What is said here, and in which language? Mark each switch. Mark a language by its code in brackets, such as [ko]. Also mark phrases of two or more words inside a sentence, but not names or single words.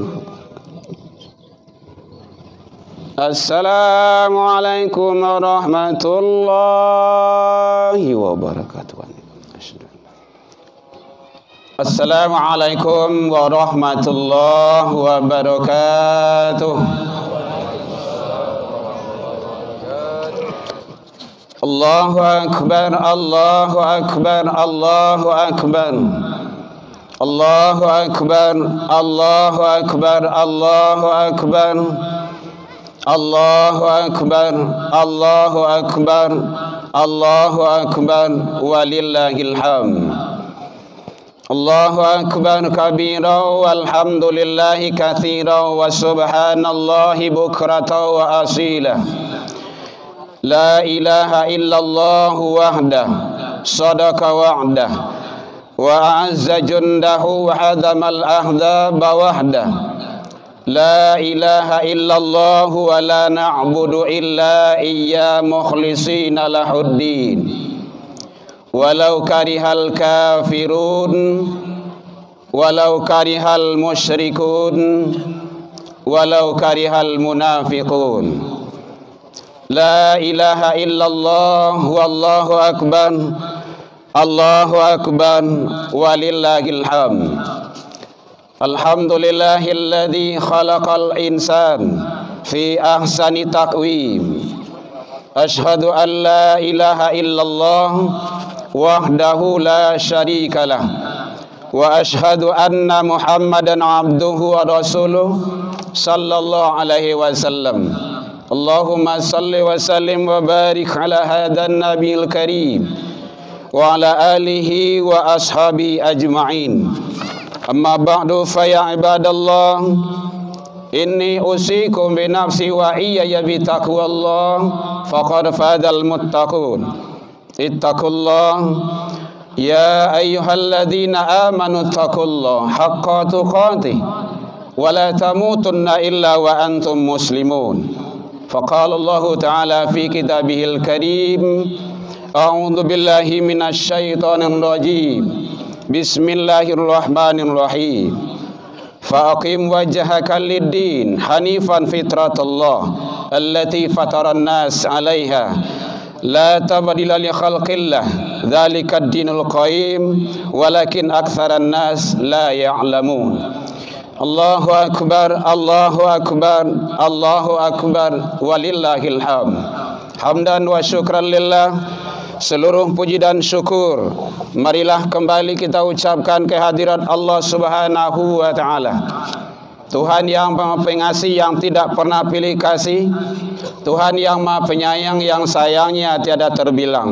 [ar] السلام عليكم ورحمة الله وبركاته. السلام عليكم ورحمة الله وبركاته. الله أكبر الله أكبر الله أكبر الله أكبر الله أكبر الله أكبر الله أكبر الله أكبر الله أكبر, ولله الحمد. الله أكبر كبيرا والحمد لله كثيرا وسبحان الله بكرة وأصيلا. لا إله إلا الله وحده صدق وعده وأعز جنده وهزم الأحزاب وحده. لا إله إلا الله ولا نعبد إلا إياه مخلصين له الدين ولو كره الكافرون ولو كره المشركون ولو كره المنافقون. لا إله إلا الله والله أكبر الله أكبر ولله الحمد. الحمد لله الذي خلق الإنسان في أحسن تقويم. أشهد أن لا إله إلا الله وحده لا شريك له وأشهد أن محمدا عبده ورسوله صلى الله عليه وسلم. اللهم صل وسلم وبارك على هذا النبي الكريم وعلى آله وأصحابه أجمعين. أما بعد فيا عباد الله إني أوصيكم بنفسي وإياي بتقوى الله فقد فاز المتقون. اتقوا الله يا أيها الذين آمنوا اتقوا الله حق تقاته ولا تموتن إلا وأنتم مسلمون. فقال الله تعالى في كتابه الكريم أعوذ بالله من الشيطان الرجيم. بسم الله الرحمن الرحيم. فأقم وجهك للدين حنيفا فطرت الله التي فطر الناس عليها لا تبديل لخلق الله ذلك الدين القيم ولكن أكثر الناس لا يعلمون. الله أكبر الله أكبر الله أكبر, ولله الحمد. حمدا وشكرا لله. [id] Seluruh puji dan syukur marilah kembali kita ucapkan kehadirat Allah [ar] سبحانه وتعالى. [id] Tuhan yang Maha Pengasih yang tidak pernah pilih kasih, Tuhan yang Maha Penyayang yang sayangnya tiada terbilang.